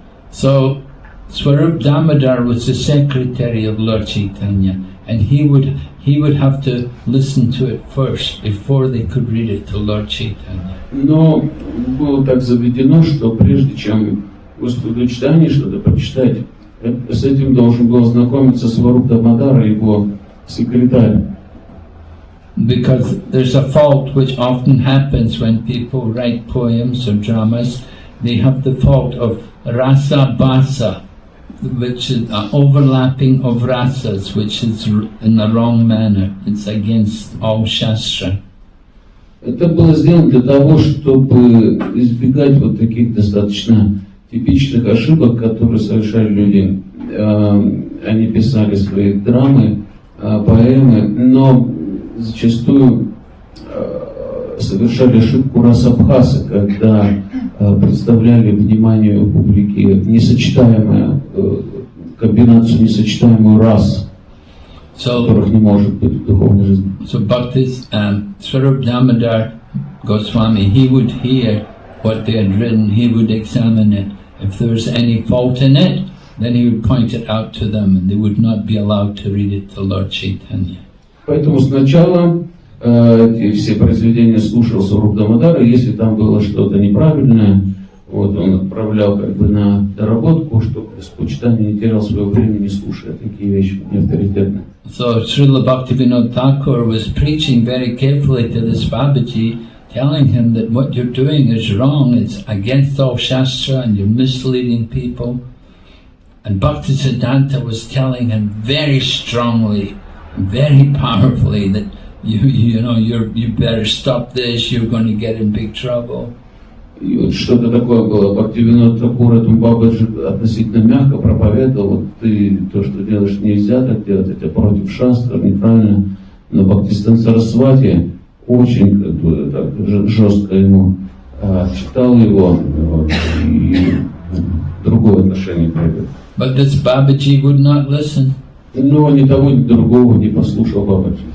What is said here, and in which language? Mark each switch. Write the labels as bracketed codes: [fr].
[en] So Swarup Damodar was the secretary of Lord Chaitanya, and he would have to listen to it first before they could read it to Lord Chaitanya. [ru] Но было так заведено, что прежде чем Господу Чайтанье что-то прочитать, с этим должен был ознакомиться Сваруп Дамодар, его секретарь. [en] Because there's a fault which often happens when people write poems or dramas. They have the fault of rasa basa, which is an overlapping of rasas, which is in the wrong manner. It's against all Shastra. [ru] Это было сделано для того, чтобы избегать вот таких достаточно типичных ошибок, которые совершали люди. Они писали свои драмы, поэмы, но зачастую совершали ошибку расабхаса, когда представляли вниманию публики несочетаемую комбинацию, несочетаемую рас, которых не может быть в духовной жизни. [en] So Bhaktis, Swarup Damodar Goswami, he would hear what they had written, he would examine it. If there was any fault in it, then he would point it out to them and they would not be allowed to read it to Lord Chaitanya. [ru] Поэтому сначала эти все произведения слушал Сваруп Дамодара, если там было что-то неправильное, вот, он отправлял как бы на доработку, чтобы почитание не терял своего времени, слушая такие вещи неавторитетные. [en] So Srila Bhaktivinode Thakur was preaching very carefully to this Babaji, telling him that what you're doing is wrong, it's against all Shastra and you're misleading people. And Bhaktisiddhanta was telling him very strongly, very powerfully that you better stop this, you're going to get in big trouble. [ru] И вот что-то такое было. Бхактивиноде Тхакуре этому Бабаджи относительно мягко проповедовал, вот ты то, что делаешь, нельзя так делать, это против шастра, неправильно. Но Бхактисиданта Сарасвати очень как бы, так, жестко ему читал его, вот, и другое отношение проявил. [en] But this Babaji would not listen. [ru] Но ни того, ни другого не послушал Бабаджи.